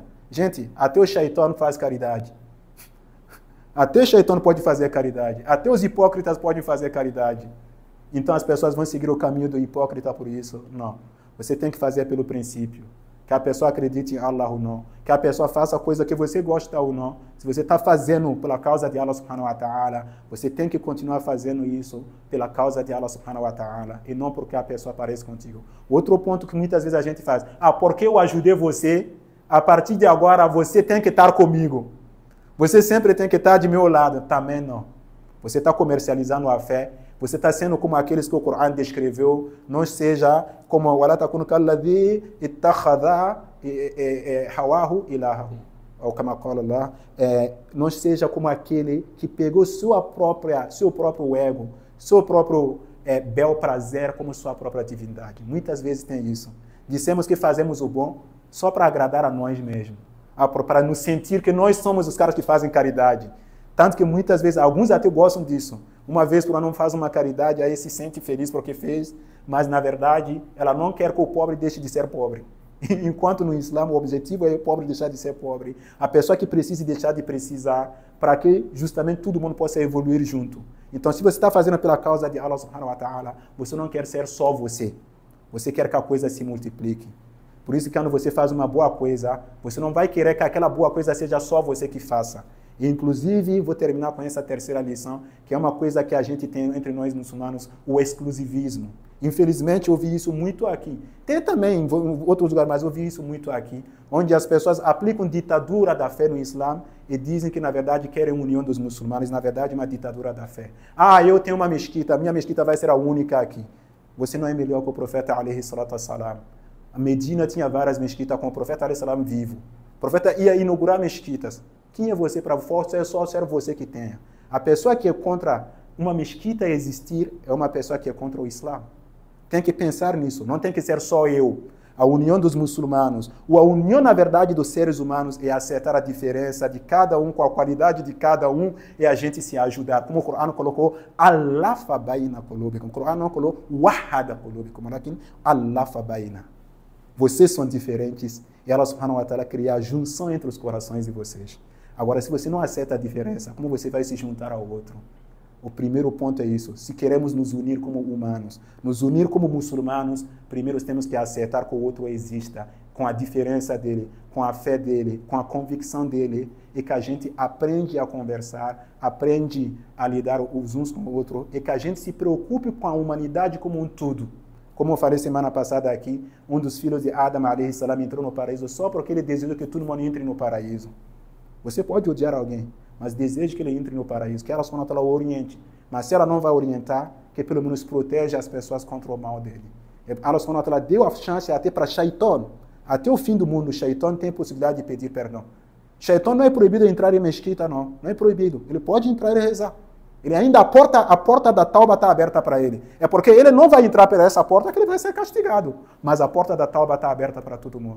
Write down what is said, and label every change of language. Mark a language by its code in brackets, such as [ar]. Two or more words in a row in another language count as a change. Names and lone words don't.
[pt] Gente, até o shaitão faz caridade. Até o shaitão pode fazer caridade. Até os hipócritas podem fazer caridade. Então as pessoas vão seguir o caminho do hipócrita por isso? Não. Você tem que fazer pelo princípio. Que a pessoa acredite em Allah ou não. Que a pessoa faça a coisa que você gosta ou não. Se você está fazendo pela causa de Allah [ar] سبحانه وتعالى, [pt] você tem que continuar fazendo isso pela causa de Allah [ar] سبحانه وتعالى. [pt] E não porque a pessoa parece contigo. Outro ponto que muitas vezes a gente faz. Porque eu ajudei você, a partir de agora você tem que estar comigo. Você sempre tem que estar de meu lado. Também não. Você está comercializando a fé. Você está sendo como aqueles que o Corão descreveu. Não seja como [ar] وَلَا تَكُنُ كَالَّذِي اتَّخَذَ هَوَاهُ إِلَهَهُ. [pt] ou como fala lá, não seja como aquele que pegou seu próprio ego, seu próprio bel prazer como sua própria divindade. Muitas vezes tem isso. Dissemos que fazemos o bom só para agradar a nós mesmos, para nos sentir que nós somos os caras que fazem caridade. Tanto que muitas vezes, alguns até gostam disso. Uma vez que ela não faz uma caridade, aí se sente feliz porque fez, mas na verdade ela não quer que o pobre deixe de ser pobre. Enquanto no Islã o objetivo é o pobre deixar de ser pobre, a pessoa que precisa deixar de precisar, para que justamente todo mundo possa evoluir junto. Então, se você está fazendo pela causa de Allah [ar] سبحانه وتعالى, [pt] você não quer ser só você. Você quer que a coisa se multiplique. Por isso que quando você faz uma boa coisa, você não vai querer que aquela boa coisa seja só você que faça. E, inclusive, vou terminar com essa terceira lição, que é uma coisa que a gente tem entre nós muçulmanos, o exclusivismo. Infelizmente, eu vi isso muito aqui. Tem também em outros lugares, mas eu vi isso muito aqui, onde as pessoas aplicam ditadura da fé no Islã e dizem que, na verdade, querem a união dos muçulmanos. Na verdade, é uma ditadura da fé. Ah, eu tenho uma mesquita, a minha mesquita vai ser a única aqui. Você não é melhor que o profeta, [ar] عليه الصلاة والسلام. [pt] A Medina tinha várias mesquitas com o profeta, [ar] عليه السلام, [pt] vivo. O profeta ia inaugurar mesquitas. Quem é você para força? É só ser você que tenha. A pessoa que é contra uma mesquita existir é uma pessoa que é contra o Islã. Tem que pensar nisso. Não tem que ser só eu. A união dos muçulmanos, ou a união, na verdade, dos seres humanos é aceitar a diferença de cada um, com a qualidade de cada um, e a gente se ajudar. Como o Corão colocou, [ar] ألّف بين قلوبكم. [pt] O Corão não colocou [ar] وحّد قلوبكم, [pt] mas [ar] ألّف بين. [pt] Vocês são diferentes e Allah [ar] سبحانه وتعالى [pt] cria a junção entre os corações de vocês. Agora, se você não aceita a diferença, como você vai se juntar ao outro? O primeiro ponto é isso. Se queremos nos unir como humanos, nos unir como muçulmanos, primeiro temos que aceitar que o outro exista, com a diferença dele, com a fé dele, com a convicção dele, e que a gente aprende a conversar, aprende a lidar os uns com o outro, e que a gente se preocupe com a humanidade como um todo. Como eu falei semana passada aqui, um dos filhos de Adam, [ar] عليه السلام, [pt] entrou no paraíso só porque ele desejou que todo mundo entre no paraíso. Você pode odiar alguém, mas deseja que ele entre no paraíso, que ela só não o oriente. Mas se ela não vai orientar, que pelo menos proteja as pessoas contra o mal dele. Allah [ar] سبحانه وتعالى [pt] deu a chance até para Shaitan. Até o fim do mundo, Shaitan tem possibilidade de pedir perdão. Shaitan não é proibido entrar em mesquita, não. Não é proibido. Ele pode entrar e rezar. Ele ainda, a porta da tauba está aberta para ele. É porque ele não vai entrar por essa porta que ele vai ser castigado. Mas a porta da tauba está aberta para todo mundo.